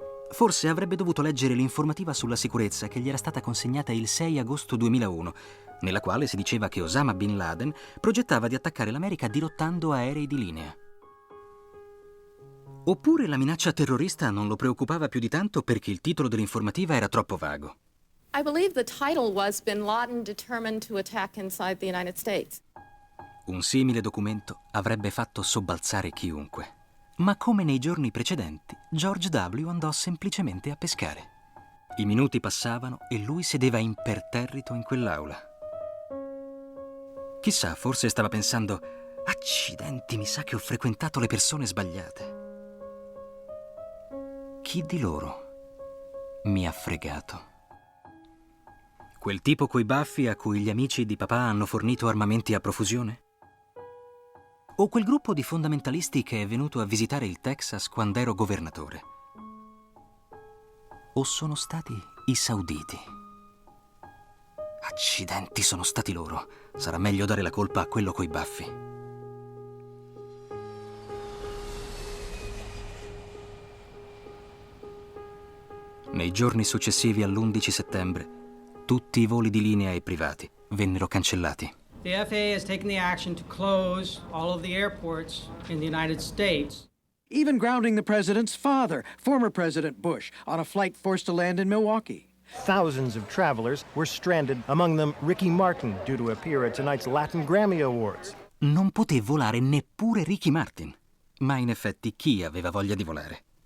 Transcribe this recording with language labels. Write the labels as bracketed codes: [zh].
[it] Forse avrebbe dovuto leggere l'informativa sulla sicurezza che gli era stata consegnata il 6 agosto 2001, nella quale si diceva che Osama Bin Laden progettava di attaccare l'America dirottando aerei di linea. Oppure la minaccia terrorista non lo preoccupava più di tanto perché il titolo dell'informativa era troppo vago. [en] I believe the title was Bin Laden determined to attack inside the United States. [it] Un simile documento avrebbe fatto sobbalzare chiunque. Ma come nei giorni precedenti, George W. andò semplicemente a pescare. I minuti passavano e lui sedeva imperterrito in quell'aula. Chissà, forse stava pensando: accidenti, mi sa che ho frequentato le persone sbagliate. Chi di loro mi ha fregato? Quel tipo coi baffi a cui gli amici di papà hanno fornito armamenti a profusione? O quel gruppo di fondamentalisti che è venuto a visitare il Texas quando ero governatore? O sono stati i sauditi? Accidenti, sono stati loro. Sarà meglio dare la colpa a quello coi baffi. Nei giorni successivi all'11 settembre, tutti i voli di linea e privati vennero cancellati. [en] The FAA has taken the action to close all of the airports in the United States. Even grounding the president's father, former President Bush, on a flight forced to land in Milwaukee. Thousands of travelers were stranded, among them Ricky Martin, due to appear at tonight's Latin Grammy Awards. [it] Non poté volare neppure Ricky Martin. Ma in effetti chi aveva voglia di volare?